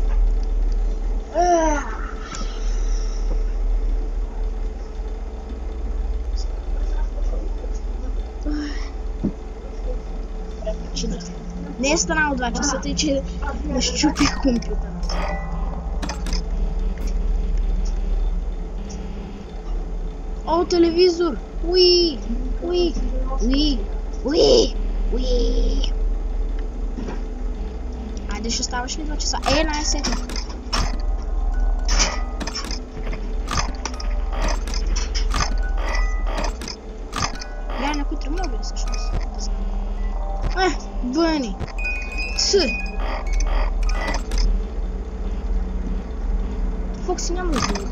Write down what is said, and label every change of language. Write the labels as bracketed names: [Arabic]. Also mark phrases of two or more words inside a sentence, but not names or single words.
[Bulgarian] Не е станало 2 часа, тъй че нащупих компютъра. О, телевизор! Уи! Уи! Уи! Уи! Уи! Айде, ще ставаш ли 2 часа? Най-сетне. Някой тръгнал ли всъщност? Бъни! Фокси няма да бъде.